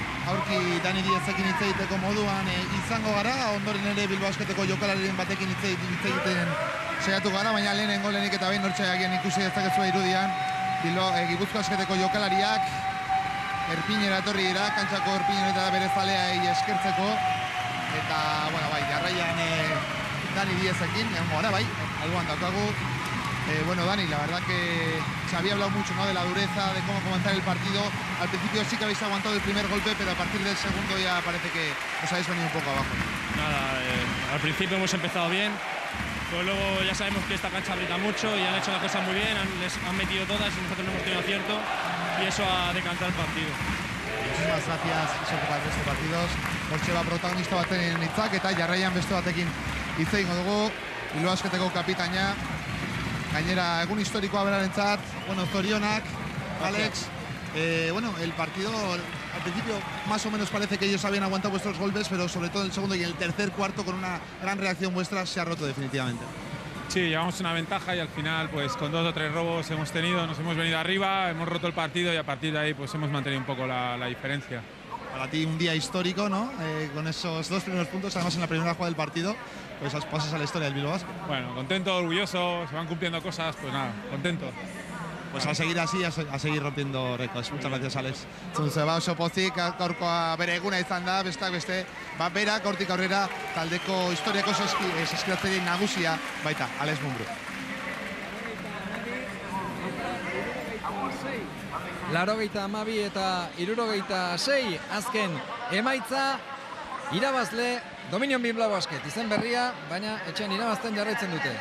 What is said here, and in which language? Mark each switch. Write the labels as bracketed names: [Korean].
[Basque] Aurki Dani Diezekin hitz egiteko moduan izango gara, ondoren ere Bilbao Basketeko jokalarien batekin hitz egiten saiatu gara, baina lehenik eta behin nortxeagian ikusi dezakezua irudian Gipuzkoa Basketeko jokalariak Erpinera etorri dira, kantxako Erpinera eta bere zaleai eskertzeko, eta, jarraian Dani Diezekin, gara, alboan daukagu. [Spanish] Bueno, Dani, la verdad que se había hablado mucho, ¿no?, de la dureza, de cómo comenzar el partido. Al principio sí que habéis aguantado el primer golpe, pero a partir del segundo ya parece que os habéis venido un poco abajo. Nada, al principio hemos empezado bien, pero luego ya sabemos que esta cancha aprieta mucho y han hecho las cosas muy bien, les han metido todas y nosotros no hemos tenido acierto y eso ha decantado el partido. Muchísimas gracias, Iso, por el resto de partidos. [Basque] Hortxe protagonista baten hitzak eta jarraian beste batekin hitz egingo dugu. Bilbao Basketeko kapitaina. Gainera, egun historikoa berarentzat, zorionak, Alex. [Spanish] El partido al principio más o menos parece que ellos habían aguantado vuestros golpes, pero sobre todo en el segundo y en el tercer cuarto, con una gran reacción vuestra, se ha roto definitivamente. Sí, llevamos una ventaja y al final, pues con 2 o 3 robos nos hemos venido arriba, hemos roto el partido y a partir de ahí pues hemos mantenido un poco la diferencia. Para ti un día histórico, ¿no? Con esos 2 primeros puntos, además en la primera jugada del partido, pues pasas a la historia del Bilbao Basket. Bueno, contento, orgulloso, se van cumpliendo cosas, pues nada, contento. Pues a seguir así, a seguir rompiendo récords. Muchas gracias, Alex. [Basque] Zunzeba oso pozik, gaurkoa bere eguna izan da, besteak beste, berak hortik aurrera taldeko historiako saskiratzaile nagusia baita, Alex Mumbrú. 82 eta 76 azken emaitza, irabazle Dominion Bilbao Basket, izen berria, baina etxean irabazten jarraitzen dute.